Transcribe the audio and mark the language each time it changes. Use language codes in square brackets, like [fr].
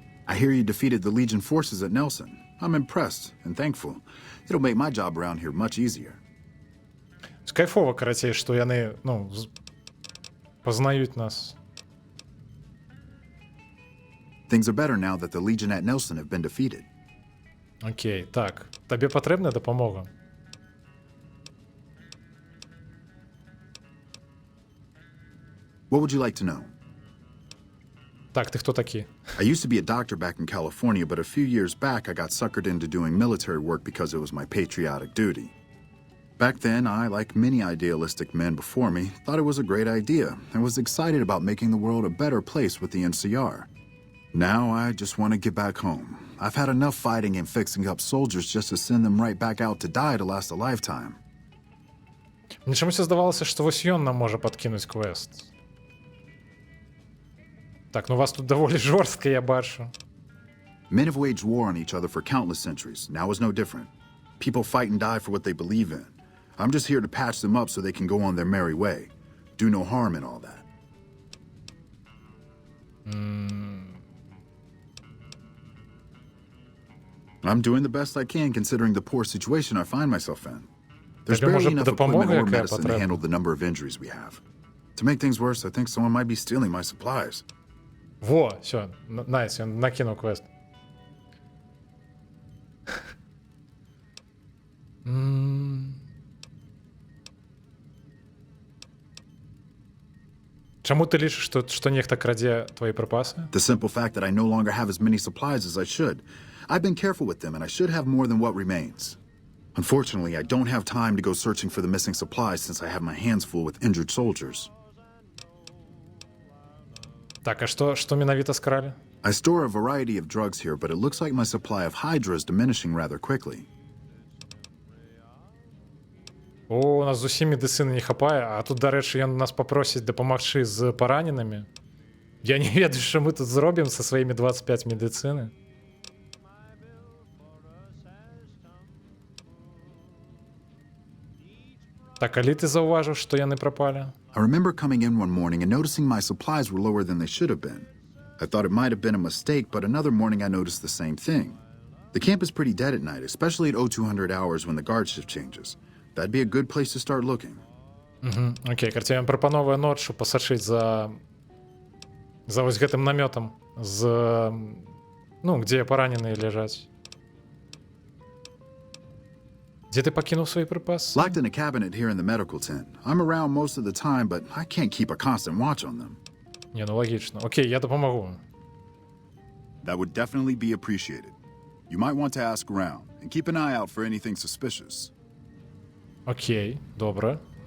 [en] I hear you defeated the Legion forces at Nelson. I'm impressed and thankful. It'll make my job around here much easier. [be] Кайфова, карацей, што яны, ну, пазнаюць нас. [en] Things are better now that the Legion at Nelson have been defeated. [be] Окей, так. Табе патрэбная дапамога? [en] What would you like to know? [be] Так, ты хто такі? [en] I used to be a doctor back in California, but a few years back I got suckered into doing military work because it was my patriotic duty. Back then, I, like many idealistic men before me, thought it was a great idea and was excited about making the world a better place with the NCR. Now I just want to get back home. I've had enough fighting and fixing up soldiers just to send them right back out to die to last a lifetime. [be] Мне чомусь здавалося, што вось ён нам можа падкінуць квест. Так, ну вас тут даволі жорстка, я бачу. [en] Men have waged war on each other for countless centuries. Now is no different. People fight and die for what they believe in. I'm just here to patch them up so they can go on their merry way. Do no harm in all that. I'm doing the best I can considering the poor situation I find myself in. There's barely enough equipment or medicine to handle the number of injuries we have. To make things worse, I think someone might be stealing my supplies. [ru] Во, все, найс, я накинул квест. [be] Чаму ты лічыш, што нехта крадзе твои припасы? [en] The simple fact that I no longer have as many supplies as I should. I've been careful with them, and I should have more than what remains. Unfortunately, I don't have time to go searching for the missing supplies since I have my hands full with injured soldiers. [be] Так, а што менавіта скралі? [en] I store a variety of drugs here, but it looks like my supply of Hydra is diminishing rather quickly. [be] О, у нас зусім медыцыны не хапае, а тут, дарэчы, ён нас папросіць дапамагчы з параненымі. Я не ведаю, што мы тут зробім са сваімі 25 медыцыны. Так, калі ты заўважыў, што яны прапалі? [en] I remember coming in one morning and noticing my supplies were lower than they should have been. I thought it might have been a mistake, but another morning I noticed the same thing. The camp is pretty dead at night, especially at 0200 hours when the guard shift changes. That'd be a good place to start looking. [be] Окей, карці, я вам прапановую ноччу пасачыць за вось гэтым намётам, где параненыя ляжаць. Дзе ты пакінуў свой припас? [en] Locked in a cabinet here in the medical tent. I'm around most of the time, but I can't keep a constant watch on them. [be] Не, ну логічна. Окей, я дапамагу. [en] That would definitely be appreciated. You might want to ask around and keep an eye out for anything suspicious. [be] Окей, добре.